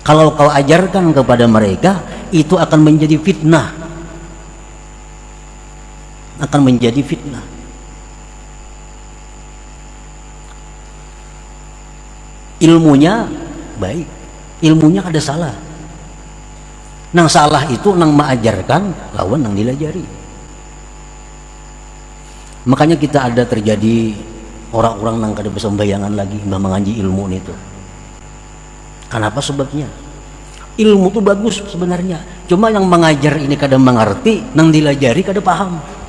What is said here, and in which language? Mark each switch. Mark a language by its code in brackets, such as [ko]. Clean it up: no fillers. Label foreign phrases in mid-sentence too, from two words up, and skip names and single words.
[id] Kalau kau ajarkan kepada mereka, itu akan menjadi fitnah. Akan menjadi fitnah. Ilmunya baik, ilmunya ada salah. [bjn] Nang salah itu nang mengajarkan, lawan nang dilajari. [id] Makanya kita ada terjadi orang-orang nang kada bersembayangan lagi mbah mengaji ilmu itu. Kenapa sebabnya? Ilmu itu bagus sebenarnya, cuma yang mengajar ini kada mengerti, nang dilajari kada paham.